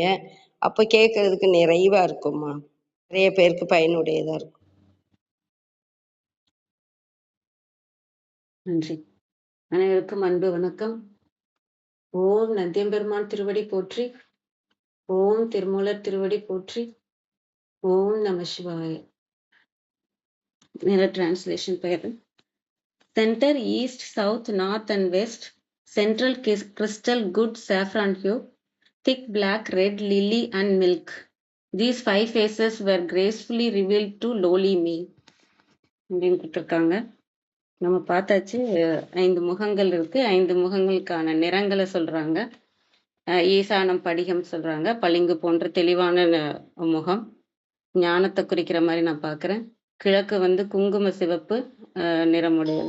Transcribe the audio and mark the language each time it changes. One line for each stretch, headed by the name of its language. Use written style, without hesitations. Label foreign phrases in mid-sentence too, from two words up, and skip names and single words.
Tamil: அப்ப கேட்கறதுக்கு நிறைவா இருக்கும்மா. நிறைய பேருக்கு பயனுடையதா இருக்கும். நன்றி. அனைவருக்கும் அன்பு வணக்கம். ஓம் நந்தியம்பெருமான் திருவடி போற்றி. ஓம் திருமூலர் திருவடி போற்றி. ஓம் நம சிவாய.
English: मेरा translation pair centre east south north and west central crystal good saffron hue thick black red lily and milk. These 5 faces were gracefully revealed to lowly me.
Tamil: அப்படின்னு கொடுத்துருக்காங்க. நம்ம பார்த்தாச்சு. 5 முகங்கள் இருக்கு. 5 முகங்களுக்கான நிறங்களை சொல்றாங்க. ஈசானம் படிகம் சொல்றாங்க. பளிங்கு போன்ற தெளிவான முகம், ஞானத்தை குறிக்கிற மாதிரி நான் பார்க்குறேன். கிழக்கு வந்து குங்கும சிவப்பு நிறமுடையது.